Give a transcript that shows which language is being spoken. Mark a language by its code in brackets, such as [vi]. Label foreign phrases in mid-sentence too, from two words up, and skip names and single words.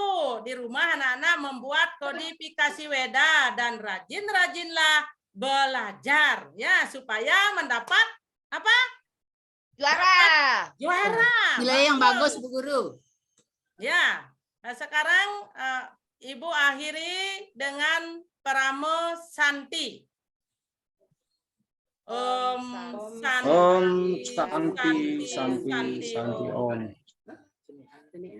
[id] Di rumah anak-anak membuat kodifikasi Weda dan rajin-rajinlah belajar ya supaya mendapat apa? Juara. Juara. Nilai yang bagus, Bu Guru. Ya. Nah, sekarang Ibu akhiri dengan Paramo Santi. [sa] Om Santi. Om Santi, Santi, Santi Om.